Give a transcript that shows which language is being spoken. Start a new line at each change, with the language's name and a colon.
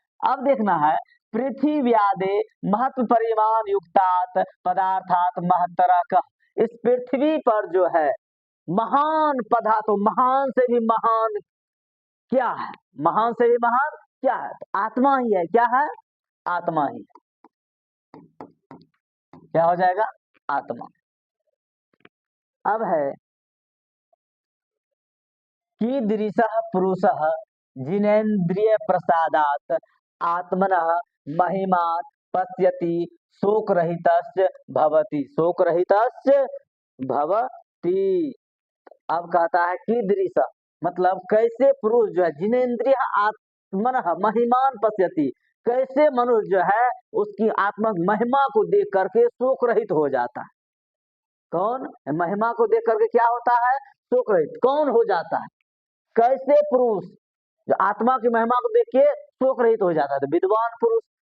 Hindi: अब देखना है,
Sanskrit: पृथ्व्यादे महत्व परिमाण युक्तात् पदार्थात महत्तरा
Hindi: का, इस पृथ्वी पर जो है महान पदार्थ, तो महान से भी महान क्या है, महान से भी महान क्या है, तो आत्मा ही है, क्या है, आत्मा ही, क्या हो जाएगा, आत्मा।
Sanskrit: अब है कीदृशः पुरुषः जिनेन्द्रिय प्रसादात् आत्मनः महिमान् पश्यति शोकरहितस्य भवति, शोकरहितस्य भवति।
Hindi: अब कहता है कीदृश, मतलब कैसे पुरुष जो है,
Sanskrit: जिनेन्द्रिय आत्मनः महिमान पश्यति,
Hindi: कैसे मनुष्य जो है उसकी आत्मा महिमा को देख करके शोक रहित हो जाता है। कौन, महिमा को देख करके क्या होता है, शोक रहित कौन हो जाता है, कैसे पुरुष जो आत्मा की महिमा को देख के शोक रहित हो जाता है, तो विद्वान पुरुष।